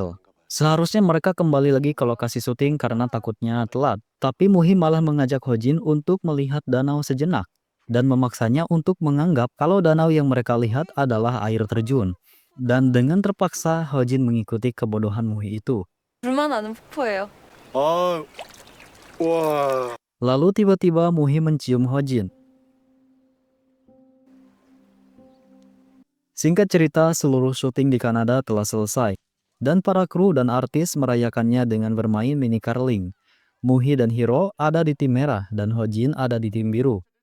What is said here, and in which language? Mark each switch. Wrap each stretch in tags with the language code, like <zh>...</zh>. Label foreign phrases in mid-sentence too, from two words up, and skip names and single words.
<id>Seharusnya mereka kembali lagi ke lokasi syuting karena takutnya telat. Tapi Muhi malah mengajak Hojin untuk melihat danau sejenak dan memaksanya untuk menganggap kalau danau yang mereka lihat adalah air terjun. Dan dengan terpaksa Hojin mengikuti kebodohan Muhi itu.</id> <ko>불만 나는 폭포예요. 아, 와.</ko> <id>Lalu tiba-tiba Muhi mencium Hojin. Singkat cerita, seluruh syuting di Kanada telah selesai, dan para kru dan artis merayakannya dengan bermain mini curling. Muhi dan Hiro ada di tim merah dan Hojin ada di tim biru.</id>